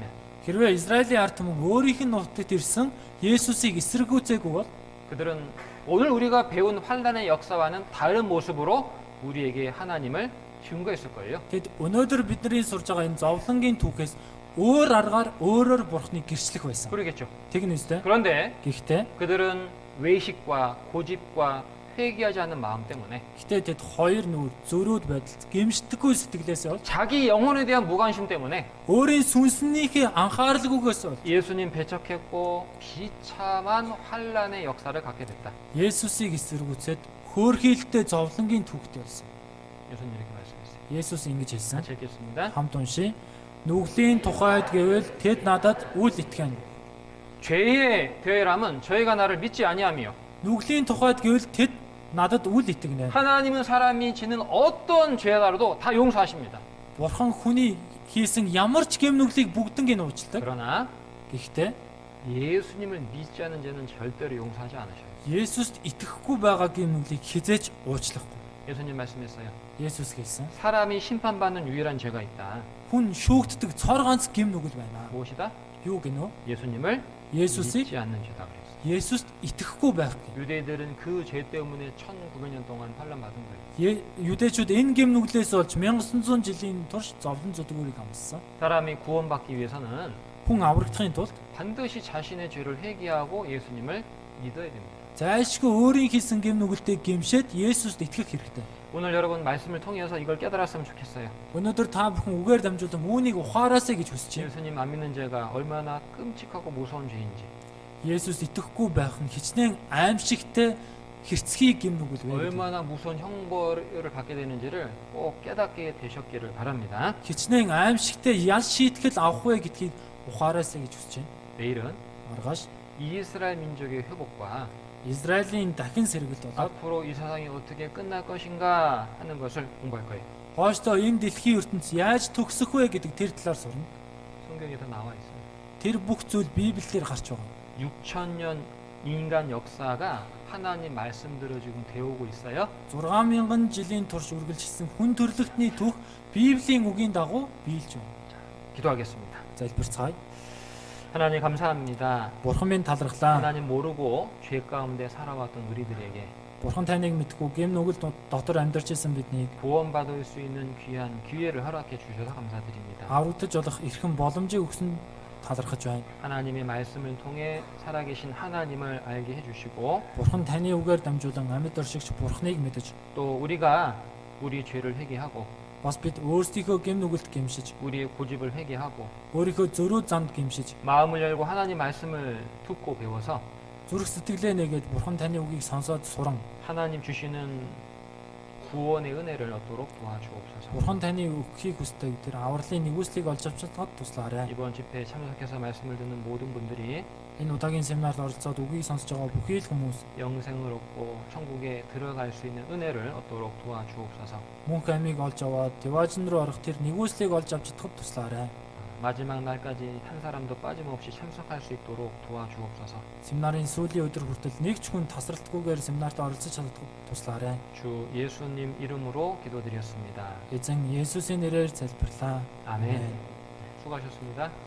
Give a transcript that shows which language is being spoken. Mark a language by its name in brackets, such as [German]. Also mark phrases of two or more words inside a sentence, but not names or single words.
[Mongolian] Хэрвээ Израилийн ард түмэн өөрийнх нь нутагт ирсэн Есүсийг эсэргүүцээгүй бол [Korean] 그들은 오늘 우리가 배운 환란의 역사와는 다른 모습으로 우리에게 하나님을 증거했을 거예요. [Mongolian] тэд өнөөдөр бидний сурж байгаа энэ зовлонгийн түүхээс өөр аргаар өөрөөр Бурхныг гэрчлэх байсан. [Korean] 그러겠죠. [Mongolian] Тэгнэ үстэй. [Korean] 그런데 [Mongolian] Гэхдээ [Korean] 그들은 외식과 고집과 회개하지 않는 마음 때문에 [Mongolian] Гэтэ тэд хоёр нүр зөрүүд байдал гэмшдэггүй сэтгэлээс бол [Korean] 자기 영혼에 대한 무관심 때문에 [Mongolian] өөрийн сүнснийхээ анхааралгүйгээс бол [Korean] 예수님 배척했고 비참한 환란의 역사를 갖게 됐다. [Mongolian] Есүсийг эсэргүүцээд хөөрхийлөлтэй зовлонгийн түүхтэй болсон. [Korean] 예수님 이렇게 말씀했어요. [Mongolian] Есүс ингэж хэлсэн. [Korean] 같이 읽겠습니다. [Mongolian] Хамт уншия. Нүглийн тухайд гэвэл тэд надад үл итгэн. [Korean] 죄의 괴람은 저희가 나를 믿지 아니하며 [Mongolian] Нүглийн тухайд гэвэл тэд надад үл итгэнэ. [Korean] 하나님은 사람이 지는 어떤 죄라도 다 용서하십니다. [Mongolian] Бурхан хүний хийсэн ямар ч гэм нүглийг бүгднийг уучлдаг. [Korean] 그러나 [Mongolian] Гэхдээ [Korean] 예수님을 믿지 않는 죄는 절대로 용서하지 않으셔요. [Mongolian] Есүст итгэхгүй байгаа гэм нүглийг хизээч уучлахгүй. [Korean] 예수님 말씀했어요. [Mongolian] Есүс хэлсэн. [Korean] 사람이 심판받는 유일한 죄가 있다. [Mongolian] Хүн шүүгддэг цор ганц гэм нүгэл байна. [Korean] 무엇이다? [Mongolian] Юу гэнэ? [Korean] 예수님을 [Mongolian] Есүсийг [Korean] 믿지 않는 죄다 그랬어요. [Mongolian] Есүст итгэхгүй байх гэ. [Korean] 유대인들은 그 죄 때문에 1900년 동안 환란받은 거예요. [Mongolian] Юдэчүүд энэ гэм нүглээс болж 1900 жилийн турш зовлон зүдгүүрийг амссан. [Korean] 사람이 구원받기 위해서는 [Mongolian] Хүн аврагдахын тулд [Korean] 반드시 자신의 죄를 회개하고 예수님을 믿어야 됩니다. [Mongolian] зайлшгүй өөрийн хийсэн гэм нүгэлтэйг гэмшээд Есүст итгэх хэрэгтэй. [Korean] 오늘 여러분 말씀을 통해서 이걸 깨달았으면 좋겠어요. [Mongolian] Өнөөдөр та бүхэн үгээр дамжуулан үүнийг ухаараасаа гэж хүсэж байна. [Korean] 예수님 안 믿는 죄가 얼마나 끔찍하고 무서운 죄인지, [Mongolian] Есүс итгэхгүй байх нь хичнээн аимшигтай хэрцгий гэм нүгэл вэ. [Korean] 얼마나 무서운 형벌을 받게 되는지를 꼭 깨닫게 되셨기를 바랍니다. [Mongolian] Хичнээн аимшигтай ял шийтгэл авах вэ гэдгийг ухаараасаа гэж хүсэж байна. [Korean] 내일은 [Mongolian] Маргааш [Korean] 이스라엘 민족의 회복과 [Mongolian] Израилийн дахин сэргэлт болоод [Korean] 앞으로 이 세상이 어떻게 끝날 것인가 하는 것을 공부할 거예요. [Mongolian] хойштоо энэ дэлхийн ертөнц яаж төгсөх вэ гэдэг тэр талаар сурна. [Korean] 성경에 다 나와 있어요. [Mongolian] Тэр бүх зүйл Библиэлд гарч байгаа. [Korean] 6,000년 인간 역사가 하나님 말씀대로 지금 되어오고 있어요. [Mongolian] 6000 жилийн турш үргэлжилсэн хүн төрлөختний түүх Библийн үгийн дагуу биелж байна. [Korean] 기도하겠습니다. [Mongolian] Залбирцгаая. [Korean] 하나님 감사합니다. [Mongolian] Бурхан минь талархлаа. [Korean] 하나님 모르고 죄 가운데 살아왔던 우리들에게 [Mongolian] Бурхан таныг мэдгүй гэм нүгэл дотор амьдарч исэн биднийг [Korean] 구원받을 수 있는 귀한 기회를 허락해 주셔서 감사드립니다. [Mongolian] аврагдаж болох эрхэм боломжийг өгсөн талархаж байна. [Korean] 하나님의 말씀을 통해 살아계신 하나님을 알게 해주시고 [Mongolian] Бурхан таны үгээр дамжуулан амьд оршигч Бурханыг мэдэж [Korean] 또 우리가 우리 죄를 회개하고 [Mongolian] бас бид өөрсдийнхөө гэм нүгэлт гэмшиж [Korean] 우리의 고집을 회개하고 [Mongolian] өөрийнхөө зөрүү занд гэмшиж [Korean] 마음을 열고 하나님 말씀을 듣고 배워서 [Mongolian] зүрх сэтгэлээ нэгээд Бурхан таны үгийг сонсоод суран [Korean] 하나님 주시는 구원의 은혜를 얻도록 도와주옵소서. [Mongolian] Бурхан таны өгөхийг хүсдэг тэр авралын нэгүслийг олж авч чадхад туслаарай. [Korean] 이번 집회에 참석해서 말씀을 듣는 모든 분들이 [Mongolian] Энэ удаагийн семинарт оролцоод үгийг сонсож байгаа бүхий л хүмүүс [Korean] 영생을 얻고 천국에 들어갈 수 있는 은혜를 얻도록 도와주옵소서. [Mongolian] мөнх амийг олж аваад Деважин руу орох тэр нэгүслийг олж авч чадхад туслаарай. [Korean] 마지막 날까지 한 사람도 빠짐없이 참석할 수 있도록 도와주옵소서. [Mongolian] Семинарын сүүлийн өдөр хүртэл нэг ч хүн тасралтгүйгээр семинарт оролцож чадахад туслаарай. [Korean] 주 예수님 이름으로 기도드렸습니다. [Mongolian] Эзэн Есүсийн нэрээр залбирлаа. [Korean] 아멘. 수고하셨습니다.